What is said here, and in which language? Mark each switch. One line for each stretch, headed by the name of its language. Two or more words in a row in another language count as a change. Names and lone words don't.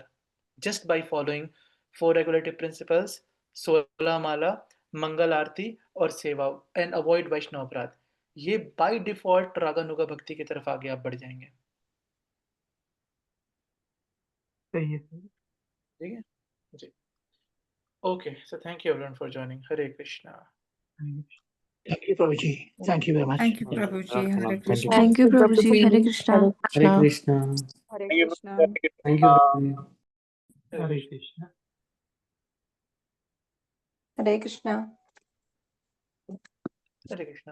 English: Just by following 4 regulative principles,
Hindi: 16 माला, मंगल आरती और सेवा
English: and avoid
Hindi: वैष्णव अपराध। ये
English: by default
Hindi: रागानुगा भक्ति की तरफ आगे आप बढ़ जाएँगे। सही है, सही है। ठीक है? जी।
English: Okay, so thank you everyone for joining.
Hindi: हरे कृष्णा।
English: Thank you, Prabhuji. Thank you very much. Thank you, Prabhuji. Hare Thank Krishna. you. Thank you, Prabhuji. Hare Krishna. Hare Krishna.
Hindi: हरे कृष्णा।
English: Thank you, Prabhuji. Hare Krishna. Hare Krishna.
Hindi: हरे कृष्णा।